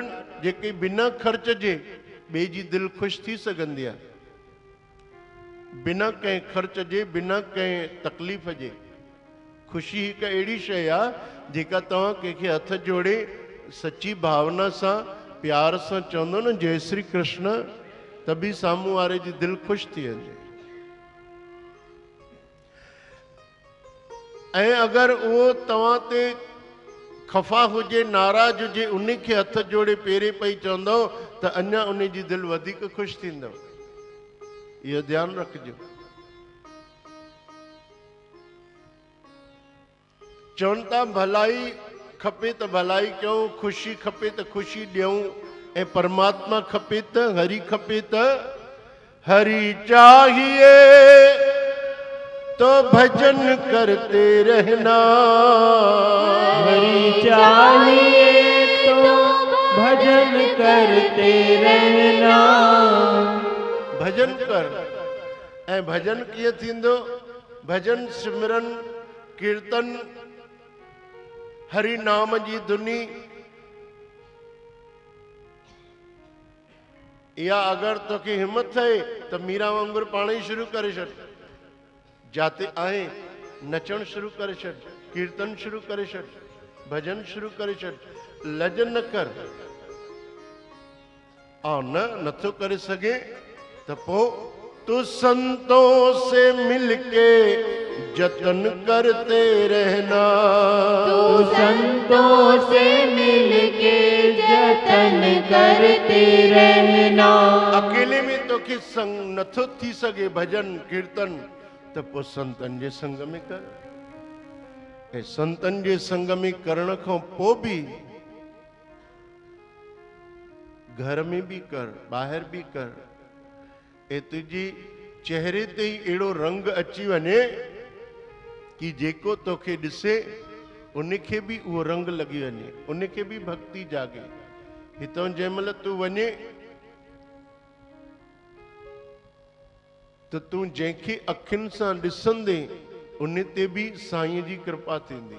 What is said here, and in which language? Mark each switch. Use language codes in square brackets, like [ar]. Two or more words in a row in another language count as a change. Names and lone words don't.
[sd] जेके बिना ख़र्च जे ॿिए जी दिलि ख़ुशि थी सघंदी आहे बिना कंहिं ख़र्च जे बिना कंहिं तकलीफ़ जे ख़ुशी हिकु अहिड़ी शइ आहे जेका तव्हां कंहिंखे हथ जोड़े सची भावना सां प्यार सां चवंदो न जय श्री कृष्ण त बि साम्हूं वारे जी दिलि ख़ुशि थी वञे ऐं अगरि उहो तव्हां ते खफ़ा हुजे नाराज़ हुजे उनखे हथ जोड़े पेरे पई चवंदो त अञा उन जी दिलि वधीक ख़ुशि थींदव इहो ध्यानु रखिजो चवनि था भलाई खपे त भलाई कयूं ख़ुशी खपे त ख़ुशी ॾियूं ऐं परमात्मा खपे त हरि खपे त [hi] हरि चाहिए तो भजन करते रहना हरि चाहिए तो भजन करते रहना [sd] भजन कर ऐं भजन कीअं थींदो भजन सिमरन कीर्तन हरि नाम जी धुनी या अगरि तोखे हिम्मत थिए त मीरा वांगुरु पाण ई शुरू करे छॾ जाते आए नचण शुरू करे छॾ कीर्तन शुरू करे छॾ भजन शुरू करे छॾ लज न कर ऐं नथो करे सघे [hi] तो संतों से मिलके जतन करते रहना। तू संतों से मिलके जतन करते रहना। [sd] अकेले में तो कि संग नथो थी सके भजन कीर्तन, तो पो संतन जे संग में कर। ऐं संतन जे संग में करण खां पोइ भी घर में भी कर, ॿाहिरि भी कर, ऐं तुंहिंजी चेहरे ते ई अहिड़ो रंग अची वञे कि जेको तोखे ॾिसे उनखे भी उहो रंग लॻी वञे, उनखे भी भक्ति जागे। हितां जंहिं महिल तूं वञे त तूं जंहिंखे अखियुनि सां ॾिसंदे उन ते भी साईं जी कृपा थींदी।